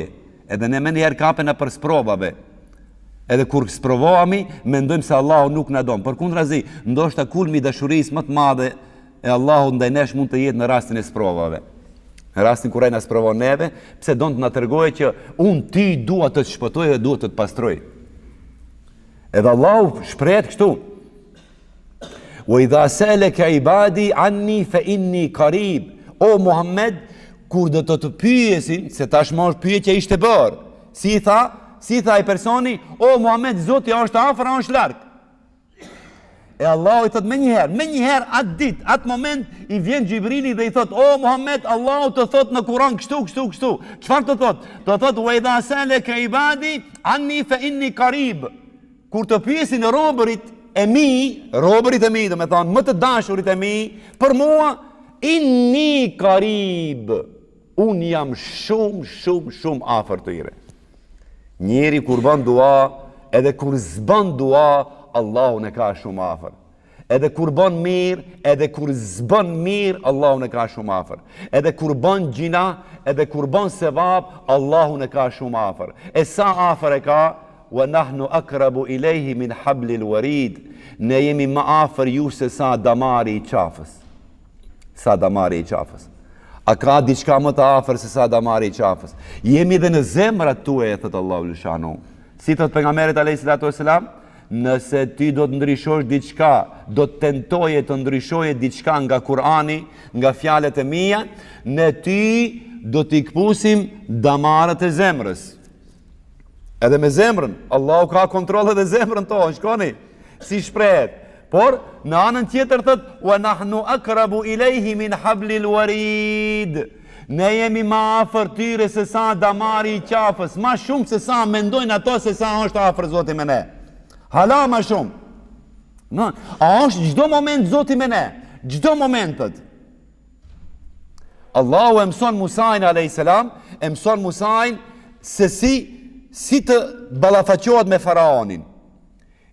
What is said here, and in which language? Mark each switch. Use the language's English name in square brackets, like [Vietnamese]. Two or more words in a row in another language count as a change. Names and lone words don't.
[Albanian] Edhe ne më njëherë kapena për sprovave. Edhe kur sprovohemi, mendojmë se Allahu nuk na don. Përkundrazi, ndoshta kulmi i dashurisë më të madhe e Allahut ndaj nesh mund të jetë në rastin e sprovave. Në rastin kur ai na sprovon neve, pse don të na tregojë që ti dua të të shpëtoj dhe dua të të pastroj. Edhe Allahu shprehet kështu: [Arabic] وإذا سألك عبادي عني فإني قريب. [Albanian] O Muhammed, kur do të pyesin, se tashmë është pyetja ishte bërë. Si tha ai personi: O Muhammed, Zoti është afër, është larg. E Allahu i thot me njëherë atë ditë, atë moment i vjen Xhibrili dhe i thot: O Muhammed, Allahu të thot në Kur'an kështu. Çfarë të thot? Të thot: [Arabic] وإذا سألك عبادي عني فإني قريب. [Albanian] Kur të pyesin robërit e mi, do me thonë më të dashurit e mi, për mua, [Arabic] إني قريب, [Albanian] unë jam shumë afër tyre. Njeri kur bën dua, edhe kur zbën dua, Allahu ne ka shumë afër. Edhe kur bën mirë, edhe kur zbën mirë, Allahu ne ka shumë afër. Edhe kur bën gjina, edhe kur bën sevap, Allahu ne ka shumë afër. E sa afër e ka? [Arabic] ونحن أقرب إليه من حبل الوريد. [Albanian] Ne jemi më afër ju se sa damari i qafës. A ka diçka më të afër se sa damari i qafës? Jemi dhe në zemrat tuaja, thot Allahu lëshanu. Si thot pejgamberi [Arabic] عليه الصلاة والسلام, [Albanian] nëse ti do të ndryshosh diçka, do të tentoje të ndryshoje diçka nga Kur'ani, nga fjalët e mia, ne ty do t'i kpusim damarët e zemrës. Edhe me zemrën, Allahu ka kontroll edhe zemrën tonë, shkoni, si shprehet. Por, në anën tjetër thot, [Arabic] ونحن أقرب إليه من حبل الوريد. [Albanian] Ne jemi ma afër tyre se sa damari i qafës, ma shumë se sa mendojnë ato se sa është afër Zoti me ne. Hala ma shumë. A është çdo moment Zoti me ne, çdo momentet. Allahu e mëson Musajin [Arabic] عليه السلام, [Albanian] e mëson Musajin se si të ballafaqohet me faraonin.